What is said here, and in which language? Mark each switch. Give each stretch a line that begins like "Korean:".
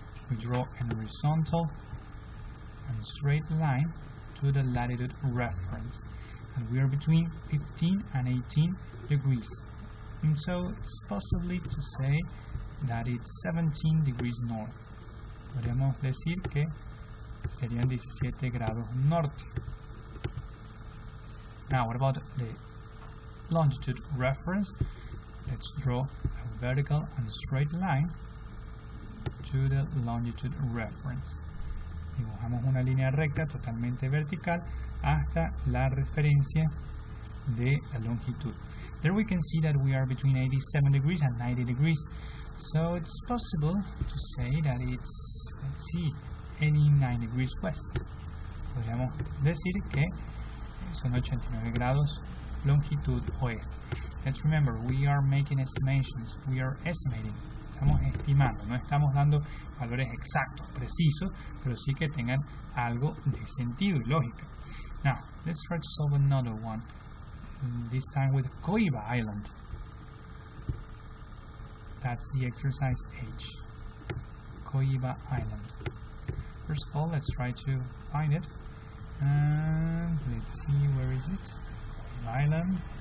English: We draw a horizontal and straight line to the latitude reference, and we are between 15 and 18 degrees. And so it's possibly to say that it's 17 degrees north.
Spanish: Podríamos decir que serían 17 grados norte.
English: Now, what about the longitude reference? Let's draw a vertical and straight line to the longitude reference.
Spanish: Dibujamos una línea recta totalmente vertical hasta la referencia de la longitud.
English: There we can see that we are between 87 degrees and 90 degrees. So it's possible to say that it's, let's see, 89 degrees west.
Spanish: Podríamos decir que son 89 grados longitud oeste.
English: Let's remember, we are making estimations. We are estimating.
Spanish: Estamos estimando. No estamos dando valores exactos, precisos, pero sí que tengan algo de sentido y lógica.
English: Now, let's try to solve another one. This time with Coiba Island. That's the exercise H. Coiba Island. First of all, let's try to find it. And let's see, where is it? Island.